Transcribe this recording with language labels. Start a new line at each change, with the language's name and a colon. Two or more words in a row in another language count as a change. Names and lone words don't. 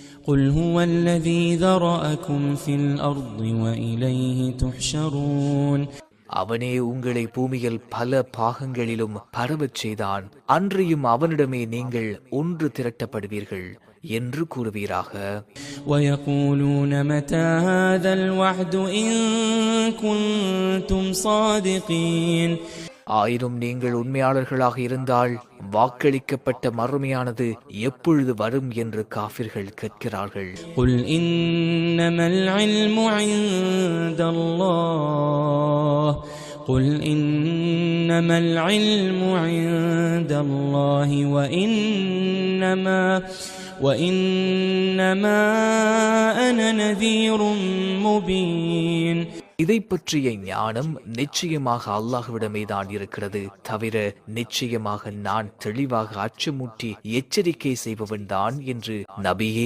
Arabic: قل هو الذي ذرأكم في الأرض وإليه تحشرون
Tamil: அவனே உங்களை பூமியில் பல பாகங்களிலும் பரவச் செய்தான். அன்றியும் அவனிடமே நீங்கள் ஒன்று திரட்டப்படுவீர்கள் என்று கூறுவீராக.
Arabic: ويقولون متى هذا الوعد إن كنتم صادقين
Tamil: ஆயினும் நீங்கள் உண்மையாளர்களாக இருந்தால் வாக்களிக்கப்பட்ட மறுமையானது எப்பொழுது வரும் என்று காஃபிர்கள் கேட்கிறார்கள்.
Arabic: قل إنما العلم عند الله قل إنما العلم عند الله وإنما أنا نذير مبين.
Tamil: இதை பற்றிய ஞானம் நிச்சயமாக அல்லாஹ்விடமே தான் இருக்கிறது. தவிர நிச்சயமாக நான் தெளிவாக அச்சமூட்டி எச்சரிக்கை செய்பவன் தான் என்று நபியே